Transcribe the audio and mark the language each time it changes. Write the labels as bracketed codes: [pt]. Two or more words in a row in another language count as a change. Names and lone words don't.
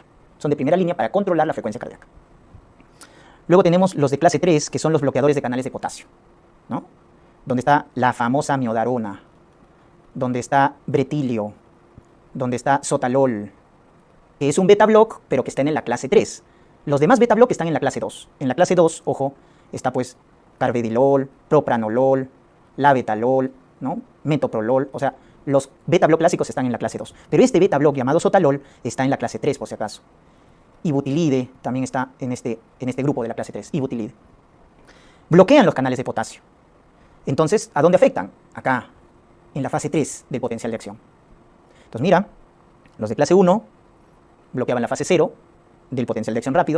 [es] Son de primera línea para controlar la frecuencia cardíaca. Luego tenemos los de clase 3, que son los bloqueadores de canales de potasio, ¿no? Donde está la famosa amiodarona, donde está bretilio, donde está sotalol, que es un beta block, pero que está en la clase 3. Los demás beta block están en la clase 2. En la clase 2, ojo, está pues carvedilol, propranolol, labetalol, ¿no? Metoprolol, o sea, los beta block clásicos están en la clase 2. Pero este beta block llamado sotalol está en la clase 3, por si acaso. Ibutilide también está en este grupo de la clase 3, ibutilide. Bloquean los canales de potasio. Entonces, ¿a dónde afectan? Acá, en la fase 3 del potencial de acción. Entonces, mira, los de clase 1 bloqueaban la fase 0 del potencial de acción rápido.